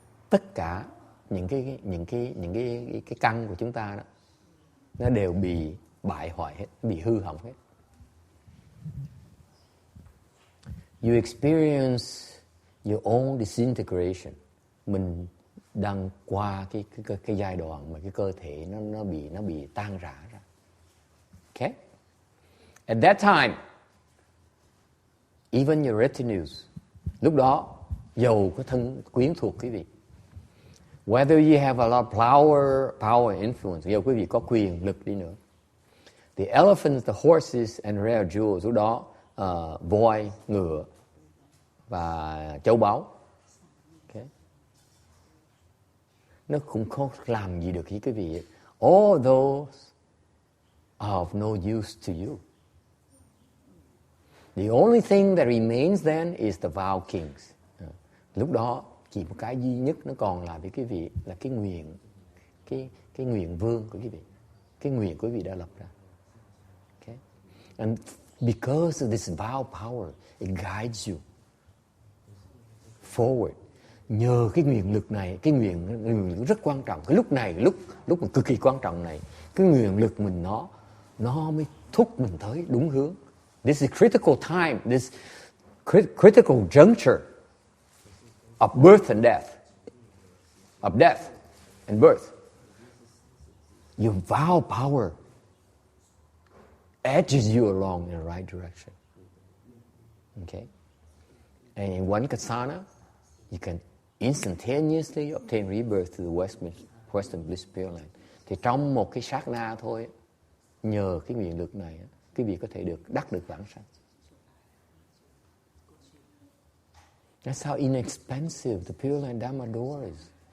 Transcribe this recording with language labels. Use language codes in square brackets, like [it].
[vi] tất cả những cái căn của chúng ta đó, nó đều bị bại hoại hết, bị hư hỏng hết. [en] You experience your own disintegration. [vi] Mình đang qua cái giai đoạn mà cái cơ thể nó bị tan rã ra. Okay? [en] At that time, even your retinues, [vi] lúc đó dầu có thân quyến thuộc quý vị, [en] whether you have a lot of power influence, [vi] dầu quý vị có quyền lực đi nữa, [en] the elephants, the horses and rare jewels, [vi] lúc đó voi, ngựa và châu báu, okay, nó cũng không làm gì được với quý vị. [en] All those are of no use to you. The only thing that remains then is the vow kings. [vi] Lúc đó chỉ một cái duy nhất nó còn lại với quý vị là cái nguyện, cái nguyện vương của quý vị, cái nguyện của quý vị đã lập ra. [en] Okay? And because of this vow power, it guides you forward. [vi] Nhờ cái nguyện lực này, cái nguyện lực rất quan trọng. Cái lúc này, lúc mà cực kỳ quan trọng này, cái nguyện lực mình nó mới thúc mình tới đúng hướng. [en] This is critical time, this critical juncture of birth and death, of death and birth. Your vow power edges you along in the right direction. Okay? And in one kasana, you can instantaneously obtain rebirth to the Western Bliss Pureland. [vi] Thì trong một cái sát na thôi, nhờ cái nguyện lực này, quý vị có thể đắc được vãng sanh. [en] That's how inexpensive the Pureland Dharma door is.